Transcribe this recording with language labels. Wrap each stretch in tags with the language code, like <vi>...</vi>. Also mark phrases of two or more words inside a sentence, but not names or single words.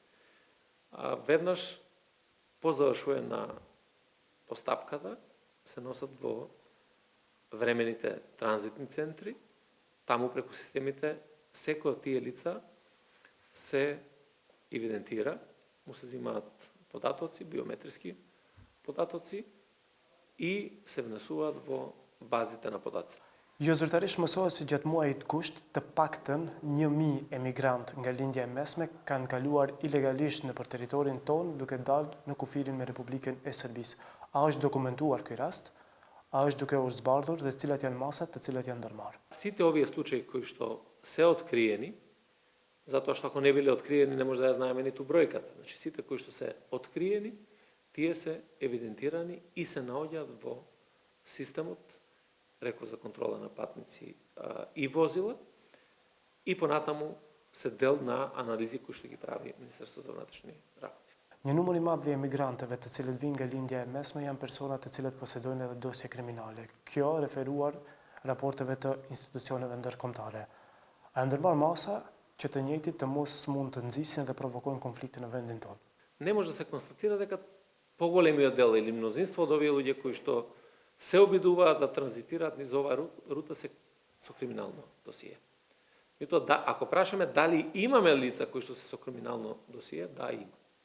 <mk>веднаш по завршување на постапката се носат во времените транзитни центри, таму преку системите секој од тие лица се евидентира, му се земаат податоци, биометриски податоци и се внесуваат во базите на податоци.</mk> <sq>Jo zyrtarisht mësohet se gjatë muajit gusht të paktën 1000 emigrant nga lindja e mesme kanë kaluar ilegalisht nëpër territorin ton duke dalë në kufirin me Republikën e Serbisë. A është dokumentuar ky rast? A është duke u zbardhur dhe cilat janë masat të cilat janë ndërmarrë?</sq> <mk>Сите овие случаи кои што се откриени, затоа што ако не биле откриени не може да ја знаеме ниту бројката. Значи сите кои што се откриени, тие се евидентирани и се наоѓаат во системот, реков за контрола на патници и возила, и понатаму се дел на анализи кои што ги прави Министерството за внатрешни работи.</mk> <sq>Një numër i madh i emigrantëve të cilët vinë nga lindja e mesme janë persona të cilët posedojnë edhe dosje kriminale. Kjo referuar raporteve të institucioneve ndërkombëtare. A ndërmarr masa që të njëjtit të mos mund të nxisin dhe provokojnë konflikte në vendin tonë?</sq> <mk>Не може да се констатира дека поголемиот дел или мнозинство од овие луѓе кои што се обидуваат да транзитираат низ оваа рута се со криминално досие. И тоа да, ако прашаме дали имаме лица кои што се со криминално досие, да, има.</mk>